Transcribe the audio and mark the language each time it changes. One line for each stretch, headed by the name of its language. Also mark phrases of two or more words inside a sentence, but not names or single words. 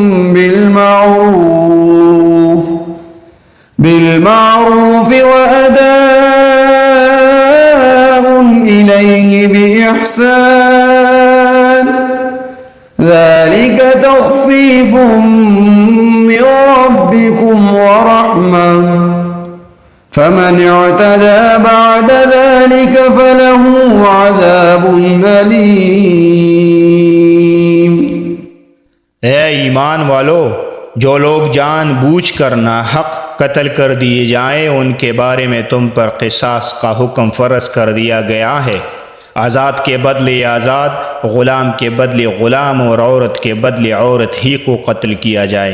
Arabic: بالمعروف وأداء إليه بإحسان ذلك تخفيف من ربكم ورحمة فمن اعتدى بعد ذلك فله عذاب أليم.
Urdu: اے ایمان والو، جو لوگ جان بوجھ کر ناحق قتل کر دیے جائیں ان کے بارے میں تم پر قصاص کا حکم فرض کر دیا گیا ہے. آزاد کے بدلے آزاد، غلام کے بدلے غلام اور عورت کے بدلے عورت ہی کو قتل کیا جائے.